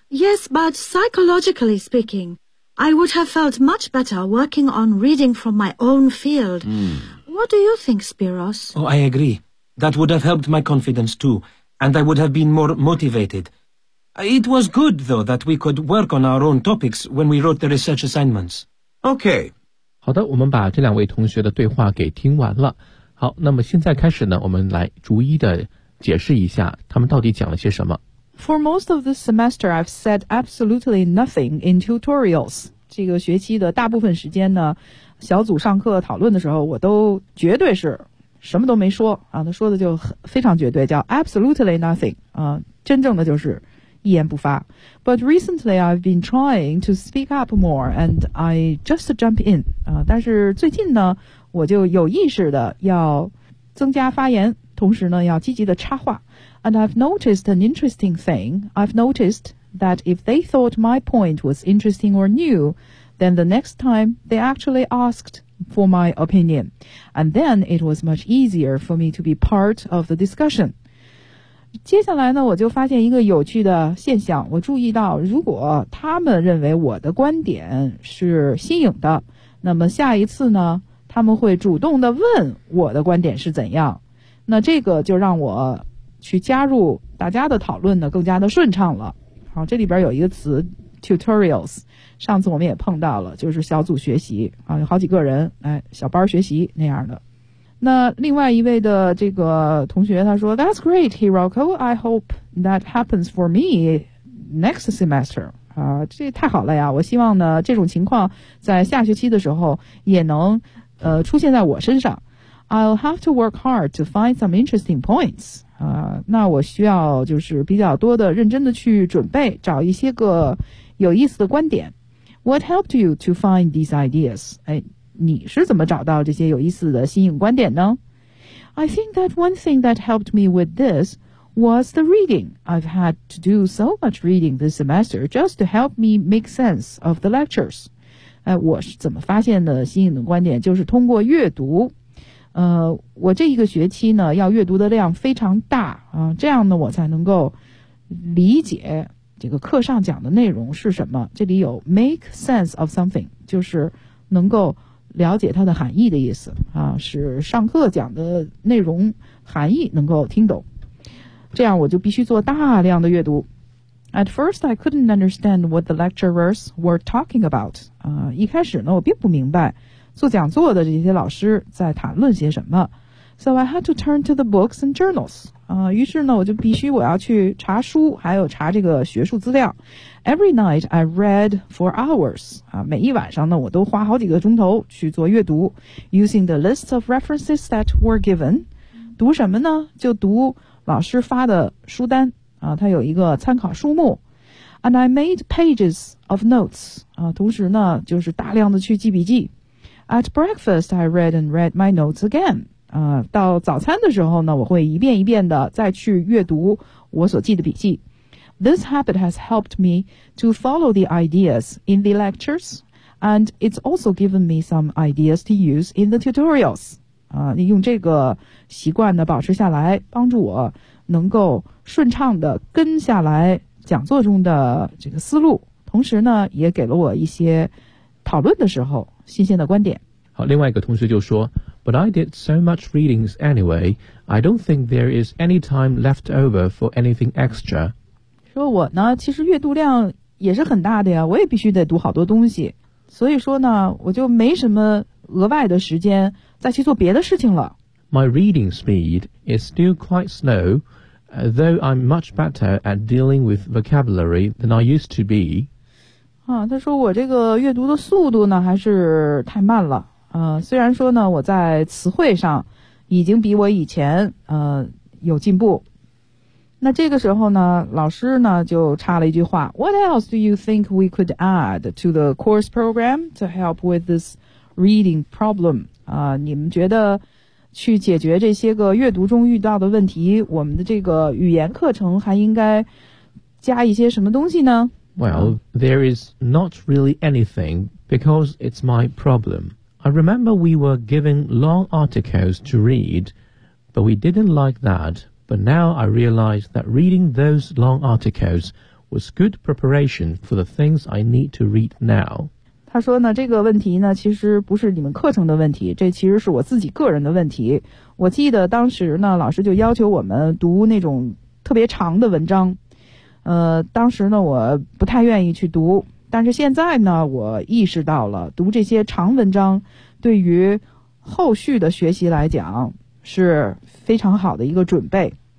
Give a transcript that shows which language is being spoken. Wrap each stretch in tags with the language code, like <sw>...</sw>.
<en>Yes, but psychologically speaking, I would have felt much better working on reading from my own field. What do you think, Spiros? Oh, I agree. That would have helped my confidence too, and I would have been more motivated. It was good, though, that we could work on our own topics when we wrote the research assignments. Okay.</en> <zh>好的，我们把这两位同学的对话给听完了。好，那么现在开始呢，我们来逐一的解释一下他们到底讲了些什么。</zh> <en>For most of this semester, I've said absolutely nothing in tutorials.</en> <zh>这个学期的大部分时间呢，小组上课讨论的时候，我都绝对是什么都没说啊。他说的就非常绝对，叫</zh> <en>absolutely nothing</en> <zh>啊，真正的就是一言不发。</zh> <en>But recently, I've been trying to speak up more, and I just jump in 啊。</en> <zh>但是最近呢，我就有意识的要增加发言，同时呢，要积极的插话。</zh> <en>And I've noticed an interesting thing. I've noticed that if they thought my point was interesting or new, then the next time they actually asked for my opinion. And then it was much easier for me to be part of the discussion.</en> <zh>接下来呢，我就发现一个有趣的现象。我注意到，如果他们认为我的观点是新颖的，那么下一次呢，他们会主动的问我的观点是怎样。那这个就让我去加入大家的讨论呢更加的顺畅了。好，这里边有一个词 tutorials， 上次我们也碰到了，就是小组学习啊，有好几个人哎，小班学习那样的。那另外一位的这个同学他说</zh> <en>That's great, Hiroko. I hope that happens for me next semester.</en> <zh>啊，这太好了呀，我希望呢这种情况在下学期的时候也能出现在我身上。</zh> <en>I'll have to work hard to find some interesting points.</en> <zh>那我需要就是比较多的认真的去准备，找一些个有意思的观点。</zh> <en>What helped you to find these ideas?</en> <zh>哎，你是怎么找到这些有意思的新颖观点呢？</zh> <en>I think that one thing that helped me with this was the reading. I've had to do so much reading this semester just to help me make sense of the lectures.</en> <zh>哎，我是怎么发现的新颖的观点？就是通过阅读。我这一个学期呢要阅读的量非常大啊，这样呢我才能够理解这个课上讲的内容是什么。这里有</zh> <en>make sense of something，</en> <zh>就是能够了解它的含义的意思啊，是上课讲的内容含义能够听懂，这样我就必须做大量的阅读。</zh> <en>At first I couldn't understand what the lecturers were talking about</en> <zh>啊，一开始呢我并不明白做讲座的这些老师在谈论些什么。</zh> <en>So I had to turn to the books and journals.</en> <zh>于是呢我就必须我要去查书还有查这个学术资料。</zh> <en>Every night I read for hours.</en> <zh>每一晚上呢我都花好几个钟头去做阅读。</zh> <en>Using the list of references that were given.</en> <zh>读什么呢？就读老师发的书单。它有一个参考书目。</zh> <en>And I made pages of notes.</en> <zh>同时呢就是大量的去记笔记。</zh> <en>At breakfast, I read and read my notes again.</en> <zh>到早餐的时候呢，我会一遍一遍的再去阅读我所记的笔记。</zh> <en>This habit has helped me to follow the ideas in the lectures, and it's also given me some ideas to use in the tutorials.</en> <zh>你用这个习惯呢保持下来，帮助我能够顺畅地跟下来讲座中的这个思路，同时呢也给了我一些讨论的时候新鲜的观点。好，另外一个同学就说，</zh> <en>But I did so much readings anyway, I don't think there is any time left over for anything extra.</en> <zh>说我呢其实阅读量也是很大的呀，我也必须得读好多东西，所以说呢我就没什么额外的时间再去做别的事情了。</zh> <en>My reading speed is still quite slow, though I'm much better at dealing with vocabulary than I used to be.</en> <zh>啊，他说我这个阅读的速度呢还是太慢了。虽然说呢我在词汇上已经比我以前有进步。那这个时候呢老师呢就插了一句话，</zh> <en>What else do you think we could add to the course program to help with this reading problem?</en> <zh>你们觉得去解决这些个阅读中遇到的问题，我们的这个语言课程还应该加一些什么东西呢？</zh> <en>Well, there is not really anything because it's my problem. I remember we were given long articles to read, but we didn't like that. But now I realize that reading those long articles was good preparation for the things I need to read now.</en> <zh>他说呢这个问题呢其实不是你们课程的问题，这其实是我自己个人的问题。我记得当时呢老师就要求我们读那种特别长的文章，当时呢我不太愿意去读，但是现在呢我意识到了读这些长文章对于后续的学习来讲是非常好的一个准备。</zh>